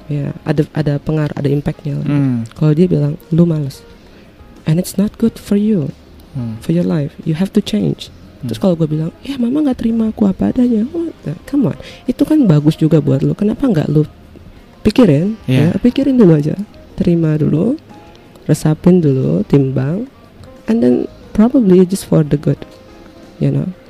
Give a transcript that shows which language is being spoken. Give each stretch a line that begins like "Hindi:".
Indonesian: Ya, ada pengaruh, ada impactnya lah. Kalau dia bilang lu malas,
English: and it's not good for you, for your life, you have to change.
Indonesian: Terus kalau gue bilang, ya mama nggak terima aku apa adanya,
English: come on,
Indonesian: itu kan bagus juga buat lu. Kenapa nggak lu pikirin? Ya, pikirin dulu aja, terima dulu, resapin dulu, timbang,
English: and then probably just for the good, you know.